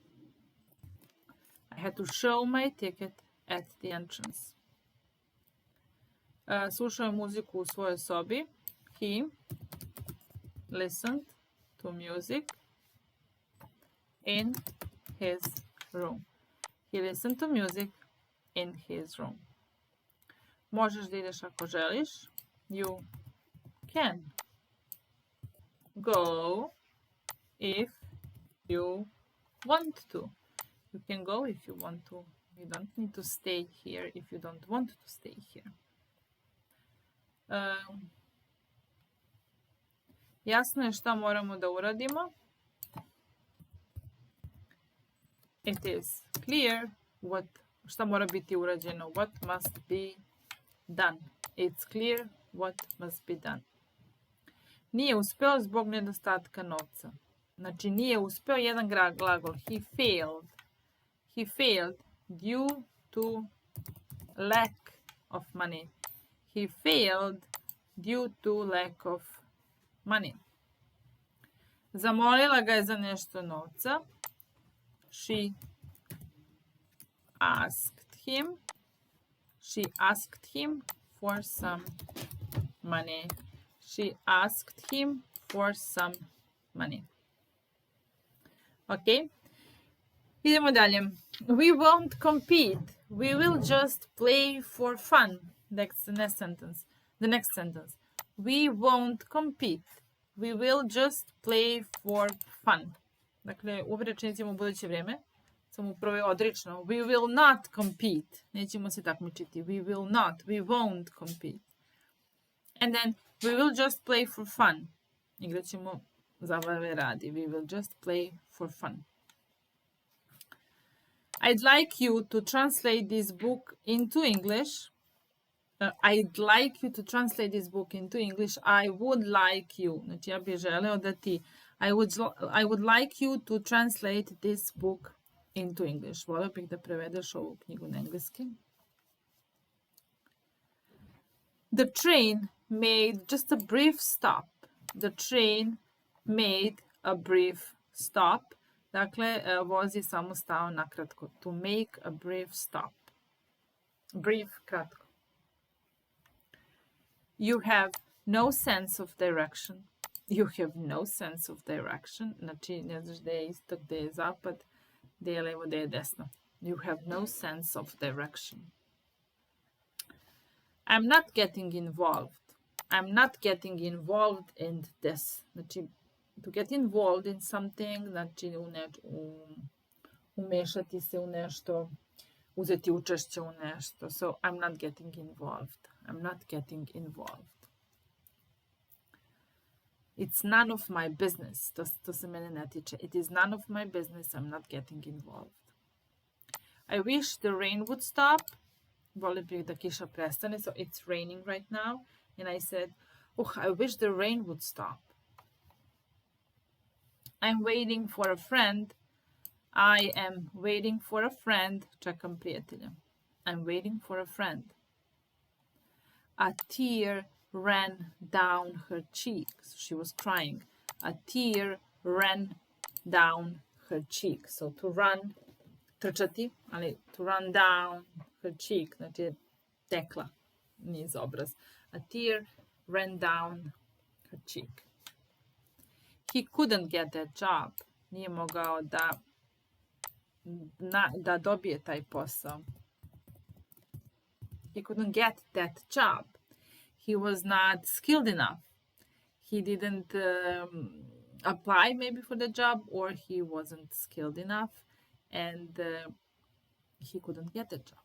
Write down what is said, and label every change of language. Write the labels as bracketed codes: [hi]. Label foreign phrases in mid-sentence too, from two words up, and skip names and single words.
[en] I had to show my ticket at the entrance. [sr] Slušao je muziku u svojoj sobi. [en] He listened to music in his room. He listened to music in his room. [sr] Možeš da ideš ako želiš. [en] You can go if you want to. You can go if you want to. You don't need to stay here if you don't want to stay here. [sr] Jasno je šta moramo da uradimo. [en] It is clear [sr] šta mora biti urađeno. [en] What must be done. It's clear what must be done. [sr] Nije uspeo zbog nedostatka novca. Znači nije uspeo jedan glagol. [en] He failed. He failed due to lack of money. He failed due to lack of money. [sr] Zamolila ga je za nešto novca. [en] She asked him for some money. She asked him for some money. [sr] Ok. Idemo dalje. [en] We won't compete. We will just play for fun. That's the next sentence. The next sentence. We won't compete. We will just play for fun. [sr] Dakle, u rečenici u buduće vrijeme. Samo u prvo je odrično. [en] We will not compete. [sr] Nećemo se takmičiti. [en] We will not. We won't compete. And then, we will just play for fun. [sr] Igrat ćemo zabave radi. [en] We will just play for fun. I'd like you to translate this book into English. I'd like you to translate this book into English. I would like you. [sr] Znači, ja bih želeo da ti... [en] I would like you to translate this book into English. [sr] Volio bih da prevedeš ovu knjigu na engleski. [en] The train made just a brief stop. The train made a brief stop. [sr] Dakle, voz je samo stao nakratko. [en] To make a brief stop. Brief, kratko. You have no sense of direction. You have no sense of direction. [sr] Znači, ne znaš gde je istok, gde je zapad, gde je levo, gde je desno. [en] You have no sense of direction. I'm not getting involved. I'm not getting involved in this. Znači, to get involved in something, [sr] znači umešati se u nešto, uzeti učešće u nešto. [en] So, I'm not getting involved. I'm not getting involved. It's none of my business. [sr] To se mene ne tiče. [en] It is none of my business. I'm not getting involved. I wish the rain would stop. [sr] Volio bih da kiša prestane. [en] So it's raining right now. And I said, I wish the rain would stop. I'm waiting for a friend I am waiting for a friend. [sr] Čekam prijatelja. [en] I'm waiting for a friend. A tear ran down her cheek. So she was crying. A tear ran down her cheek. So to run, [sr] trčati, ali [en] to run down her cheek, [sr] znači tekla niz obraz. [en] A tear ran down her cheek. He couldn't get that job. [sr] Nije mogao da dobije taj posao. [en] He couldn't get that job. He was not skilled enough. He didn't apply maybe for the job, or he wasn't skilled enough and he couldn't get the job.